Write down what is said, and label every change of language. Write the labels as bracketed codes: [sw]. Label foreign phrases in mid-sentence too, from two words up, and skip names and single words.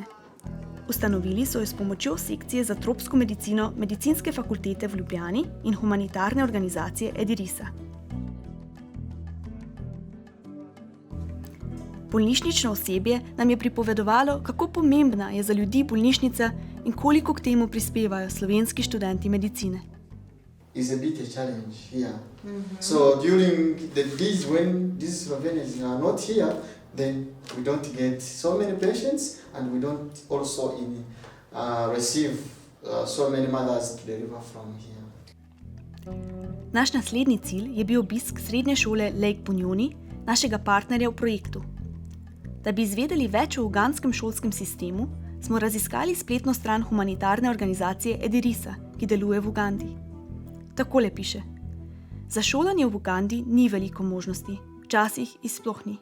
[sl] Ustanovili so jo s pomočjo sekcije za tropsko medicino Medicinske fakultete v Ljubljani in humanitarne organizacije Edirisa. Bolnišnično osebje nam je pripovedovalo, kako pomembna je za ljudi bolnišnica in koliko k temu prispevajo slovenski študenti medicine. [en] Is a bit a challenge here. So during the days when these Slovenians are not here, then we don't get so many patients and we don't also receive so many mothers to deliver from here. [sl] Naš naslednji cilj je bil obisk srednje šole Lake Bunyoni, našega partnerja v projektu. Da bi izvedeli več o ugandskem šolskem sistemu, smo raziskali spletno stran humanitarne organizacije Edirisa, ki deluje v Ugandi. Takole piše: za šolanje v Ugandi ni veliko možnosti, včasih jih sploh ni.